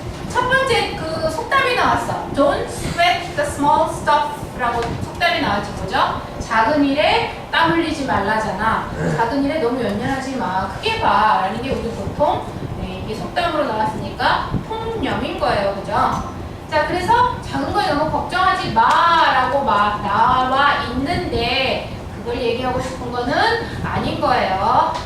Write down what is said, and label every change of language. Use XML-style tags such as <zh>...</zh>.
<ko>첫 번째 그 속담이 나왔어.</ko> <en>Don't sweat the small stuff</en> <ko>라고 속담이 나왔지. 뭐죠? 작은 일에 땀 흘리지 말라잖아. 작은 일에 너무 연연하지 마. 크게 봐. 라는 게 우리 보통 이게 속담으로 나왔으니까 통념인 거예요. 그죠? 자, 그래서 작은 거에 너무 걱정하지 마 라고 나와 있는데 그걸 얘기하고 싶은 거는 아닌 거예요.</ko>